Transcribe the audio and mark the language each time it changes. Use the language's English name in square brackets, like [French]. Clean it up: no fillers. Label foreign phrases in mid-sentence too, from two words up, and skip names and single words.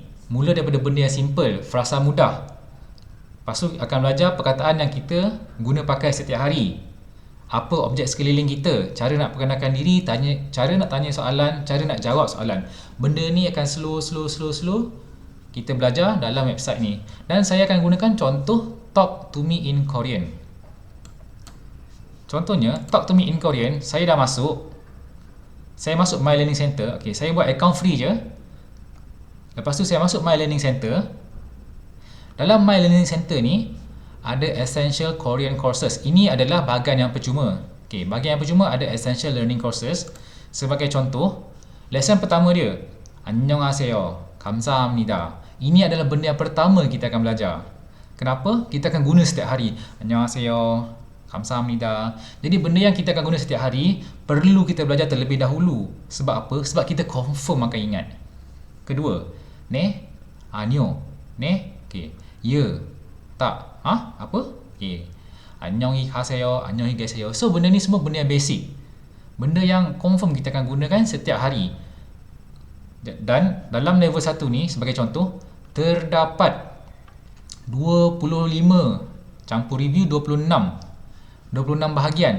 [Malay] Mula daripada benda yang simple, frasa mudah. Lepas tu akan belajar perkataan yang kita guna pakai setiap hari. Apa objek sekeliling kita, cara nak perkenalkan diri, cara nak tanya soalan, cara nak jawab soalan. Benda ni akan slow kita belajar dalam website ni. Dan saya akan gunakan contoh Talk to me in Korean. Contohnya, Talk to Me in Korean, saya dah masuk. Saya masuk My Learning Center. Okay, saya buat [English] account free [Malay] je. Lepas tu saya masuk My Learning Center. Dalam My Learning Center ni ada Essential Korean Courses. Ini adalah bahagian yang percuma. Okay, bahagian yang percuma ada Essential Learning Courses. Sebagai contoh, lesson pertama dia, [Korean] 안녕하세요, 감사합니다. [Malay] Ini adalah benda yang pertama kita akan belajar. Kenapa? Kita akan guna setiap hari. [Korean] 안녕하세요, 감사합니다. [Malay] Jadi benda yang kita akan guna setiap hari perlu kita belajar terlebih dahulu. Sebab apa? Sebab kita confirm akan ingat. [Korean] Kedua, 네, 아니요, 네, okay. [Malay] Ya, tak, apa? Okay. [Korean] 안녕히가세요, 안녕히계세요. [Malay] So benda ni semua benda yang basic. Benda yang confirm kita akan gunakan setiap hari. Dan dalam level 1 ni, sebagai contoh, terdapat 25 campur review 26 bahagian.